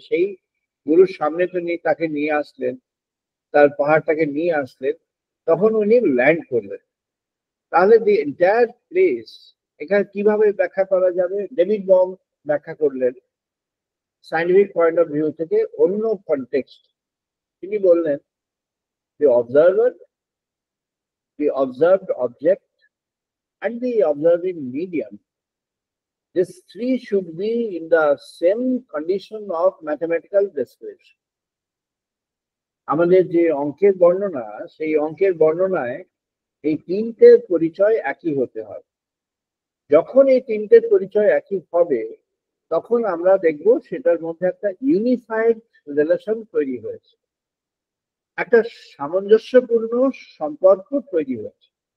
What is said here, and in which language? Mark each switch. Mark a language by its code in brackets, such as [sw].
[bn] সেই গুরুর সামনে তো তাকে নিয়ে আসলেন, তার পাহাড়টাকে নিয়ে আসলেন, তখন উনি ল্যান্ড করলেন। তাহলে দি এন্টায়ার প্লেস এখানে কিভাবে ব্যাখ্যা করা যাবে? ডেভিড বম ব্যাখ্যা করলেন সাইন্টিফিক পয়েন্ট অফ ভিউ থেকে, অন্য কনটেক্সট। [en] তিনি বললেন, the observer, the observed object, and the observing medium, these three should be in the same condition of mathematical description. [bn] আমাদের যে অঙ্কের বর্ণনা, সেই অঙ্কের বর্ণনায় এই তিনটের পরিচয় একই হতে হবে। যখন এই তিনটের পরিচয় একই হবে, তখন আমরা দেখব সেটার মধ্যে একটা ইউনিফাইড রিলেশন তৈরি হয়েছে, একটা সামঞ্জস্যপূর্ণ সম্পর্ক তৈরি হয়েছে।